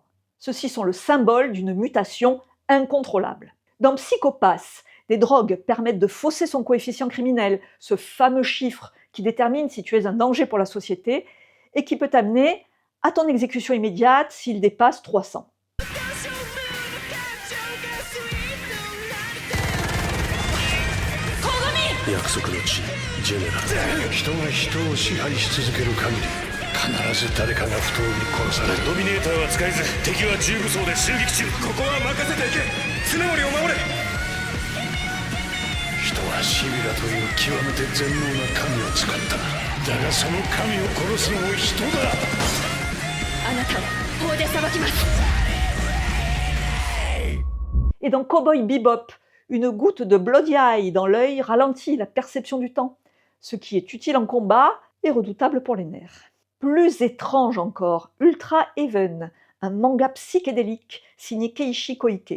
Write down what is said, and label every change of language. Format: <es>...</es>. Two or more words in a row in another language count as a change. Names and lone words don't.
<fr>Ceux-ci sont le symbole d'une mutation incontrôlable. Dans Psycho-Pass, des drogues permettent de fausser son coefficient criminel, ce fameux chiffre qui détermine si tu es un danger pour la société et qui peut t'amener à ton exécution immédiate s'il dépasse 300.</fr> <ja>約束の地ジェネラル人が人を支配し続ける限り必ず誰かが不当に殺されるドミネーターは使えず敵は重武装で襲撃中ここは任せていけ常森を守れ人はシビラという極めて全能な神を使っただがその神を殺すのも人だあなたを法で裁きます</ja> <fr>Et dans Cowboy Bebop, une goutte de Bloody Eye dans l'œil ralentit la perception du temps, ce qui est utile en combat et redoutable pour les nerfs. Plus étrange encore, Ultra Heaven, un manga psychédélique signé Keiichi Koike.</fr>